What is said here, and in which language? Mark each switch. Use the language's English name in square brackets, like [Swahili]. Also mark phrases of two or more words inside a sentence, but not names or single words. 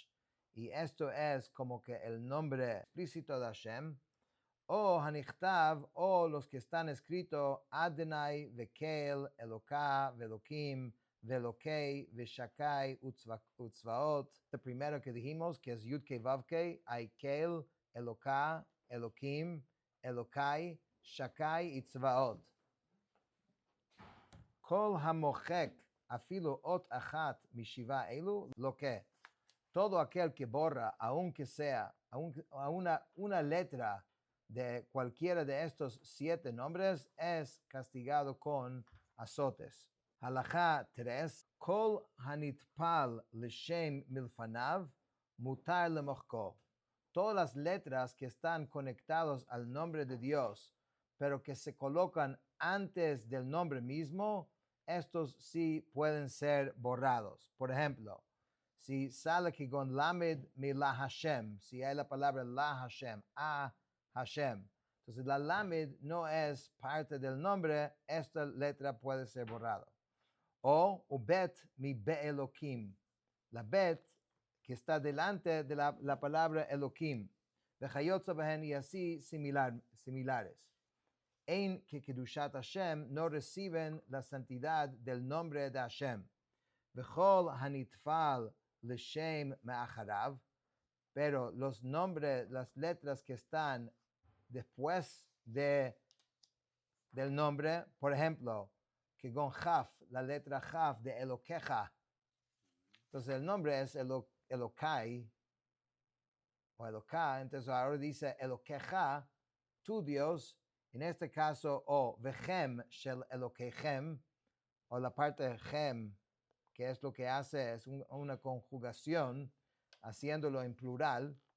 [Spanish] Y esto es como que el nombre explícito de Hashem. O Hanichtav, o los que están escritos, Adonai, [Hebrew] וקל, אלוקה, ואלוקים, ואלוקי, ושקי, וצבאות. [Spanish] El primero que dijimos, que es Yudkei Vavkei, hay Kel, Eloka, Elokim, Elokai, Shakai y Tzvaot. [Hebrew] כל המוחק, אפילו אות אחת משבעה אלו, [Spanish] lo que todo aquel que borra, aunque sea una letra de cualquiera de estos 7 nombres, es castigado con azotes. Halachá 3. [Hebrew] כל הנטפל לשם מלפניו מותר למחקו. [Spanish] Todas las letras que están conectados al nombre de Dios, pero que se colocan antes del nombre mismo, estos sí pueden ser borrados. Por ejemplo, si sale aquí con Lamed mi la Hashem, si hay la palabra la Hashem, a Hashem, entonces la Lamed no es parte del nombre, esta letra puede ser borrada. O Bet mi be Elohim, la Bet que está delante de la palabra Elohim, y así similares. En que [Hebrew] קדושת השם [Spanish] no reciben la santidad del nombre de Hashem. [Hebrew] וכל הנטפל לשם מאחריו, [Spanish] pero los nombres, las letras que están después del nombre, por ejemplo, que con Jaf, la letra Jaf de Elokeja, entonces el nombre es Elokai, o Eloka, entonces ahora dice Elokeja, tu Dios, en este caso, o [Hebrew] וכם של אלוקיכם, [Spanish] o la parte Chem, que es lo que hace, es una conjugación, haciéndolo en plural.